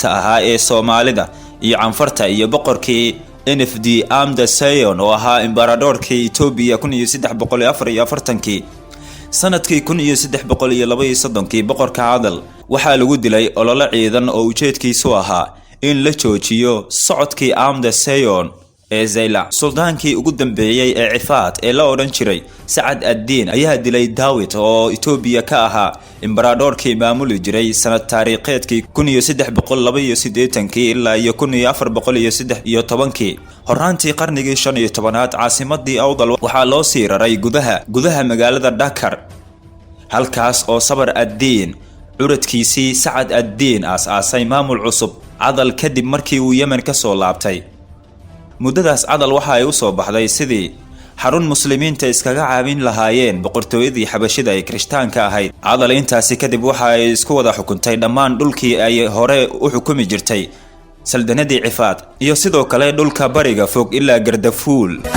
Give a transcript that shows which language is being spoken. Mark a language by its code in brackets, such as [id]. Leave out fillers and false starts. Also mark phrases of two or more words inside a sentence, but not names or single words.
[so] ahaa ee Soomaalida iyo canfarta iyo boqorkii NFD Amda Sayon oo ahaa imbaradorkii Ethiopia 1344 sanadkii 1332 boqorka cadal waxaa lagu dilay olole ciidan oo ujeedkiisu ahaa in la joojiyo socodkii Amda Sayon ee Zaylac suldaankii ugu dambeeyay ee cifaad ee la oran jiray Sacad ad-Din ayaa dilay Daawit oo Ethiopia ka ahaa imbaradorkii maamuli jiray sanad taariikheedkii 1382 ilaa 1413 horaantii qarnigii 15aad caasimadii Awdal waxaa loo sii raray gudaha magaalada Dakar halkaas oo Sabar ad-Din curadkiisii Sacad ad-Din aasay maamul cusub cadal kadib markii uu Yemen ka soo laabtay muddadaas cadal waxa ay u soo baxday sidii xarun muslimiinta iskaga caawin lahaayeen boqortooyadii xabashida ee Kirishtaanka ahayd cadal intaasi kadib waxa ay isku wada xukuntay dhammaan dhulkii ay hore u xukumi jirtay saldanadii cifaad iyo sidoo kale dhulka bariga fog ilaa Gardafuul